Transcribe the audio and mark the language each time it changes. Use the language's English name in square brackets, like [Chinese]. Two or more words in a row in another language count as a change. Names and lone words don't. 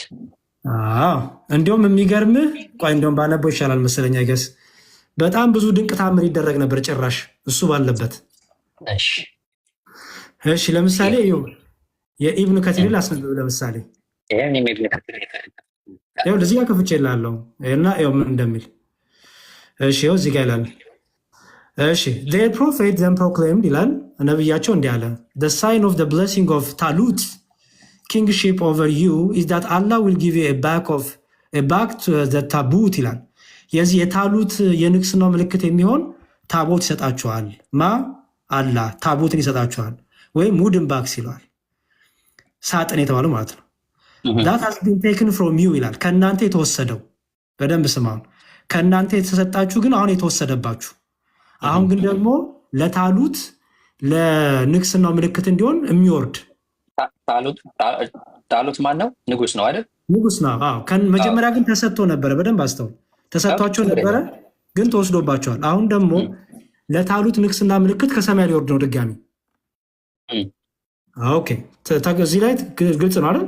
[Amharic] እንዲሁም የሚገርምህ ቆይ እንዲሁም ባነበው ይሻላል መሰለኝ። አይገስ በጣም ብዙ ድንቅ ታምር ይደረግ ነበር ጭራሽ እሱ ባለበት። እሺ ለምሳሌ የኢብኑ ከቲር አስነብብ። ለምሳሌ እዚህ ጋር ከፍቼ እልሃለሁ እና ምን እንደሚል። እሺ እዚህ ጋር ይላል። እሺ [English] their prophet then proclaimed [Amharic] ይላል ነብያቸው እንዲህ አለ [English] the sign of the blessing of Talut kingship over you is that Allah will give you a back to the tabut [Amharic] ይላል። የዚህ የታሉት የንግስናው ምልክት የሚሆን ታቦት ይሰጣችኋል። አላህ ታቦትን ይሰጣችኋል ወይም [English] wooden box [Amharic] ይለዋል። ሳጥን የተባለው ማለት ነው። [English] that has been taken from you [Amharic] ይላል። ከእናንተ የተወሰደው። በደንብ ስማውን። ከእናንተ የተሰጣችሁ ግን አሁን የተወሰደባችሁ። አሁን ግን ደግሞ ለታሉት ለንግስናው ምልክት እንዲሆን የሚወርድ ጣሉት ማን ነው? ንጉስ ነው አይደል? ንጉስ ነው። መጀመሪያ ግን ተሰጥቶ ነበረ። በደንብ አስተውል። ተሰጥቷቸው ነበረ ግን ተወስዶባቸዋል። አሁን ደግሞ ለታሉት ንግስና ምልክት ከሰማይ ሊወርድ ነው ድጋሚ። ኦኬ እዚህ ላይ ግልጽ ነው አይደል?